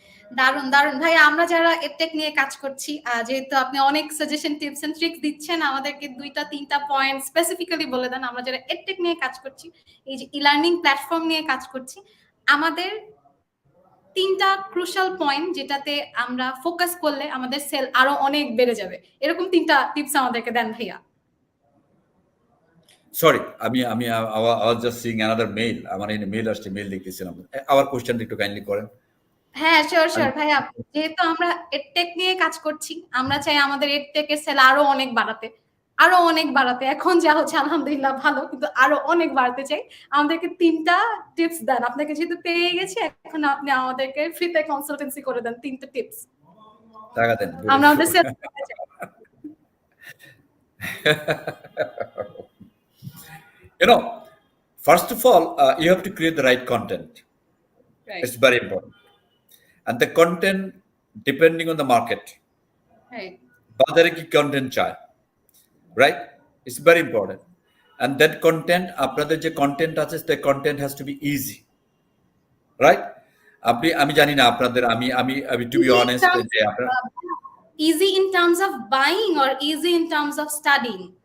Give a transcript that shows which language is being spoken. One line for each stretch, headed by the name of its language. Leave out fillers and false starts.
Bangla: দারুন দারুন ভাই, আমরা যারা এডটেক নিয়ে কাজ করছি, যেহেতু আপনি অনেক সাজেশন টিপস এন্ড ট্রিক্স দিচ্ছেন, আমাদেরকে 2-3টা পয়েন্ট স্পেসিফিক্যালি বলে দেন। আমরা যারা এডটেক নিয়ে কাজ করছি, এই যে ই-লার্নিং প্ল্যাটফর্ম নিয়ে কাজ করছি, আমাদের 3টা ক্রুশাল পয়েন্ট যেটাতে আমরা ফোকাস করলে আমাদের সেল আরো অনেক বেড়ে যাবে, এরকম 3টা টিপস আমাদেরকে দেন ভাইয়া।
English: sorry,
Bangla: আমি আমি
English: I was just seeing another mail.
Bangla: আমার এই মেইল আসছে, মেইল দেখতেছিলাম। আবার কোশ্চেনটা একটু কাইন্ডলি করেন। হ্যাঁ, শিওর ভাইয়া। যেহেতু আমরা এডটেক নিয়ে কাজ করছি, আমরা চাই আমাদের এডটেক এর সেল আরো অনেক বাড়াতে, আরো অনেক বাড়াতে। এখন যা হচ্ছে আলহামদুলিল্লাহ ভালো, কিন্তু আরো অনেক বাড়াতে চাই। আমাদেরকে 3টা টিপস দেন। আপনাকে যেহেতু পেয়ে গেছি, এখন আপনি আমাদেরকে ফ্রিতে কনসালটেন্সি করে দেন 3টা টিপস। টাকা দেন। আমরা আমাদের sell
English: You know, first of all, you have to create the right content. Right. It's very important. And the content, depending on the market. Right.
Bangla: বাজারে কি কন্টেন্ট চায়,
English: Right? It's very important. And that content,
Bangla: আপনাদের যে content আছে,
English: That content has to be easy, right?
Bangla: আমি জানি না আপনাদের, আমি
English: to be honest,
Bangla: যে আপনারা
English: easy in terms of buying or easy in terms of studying?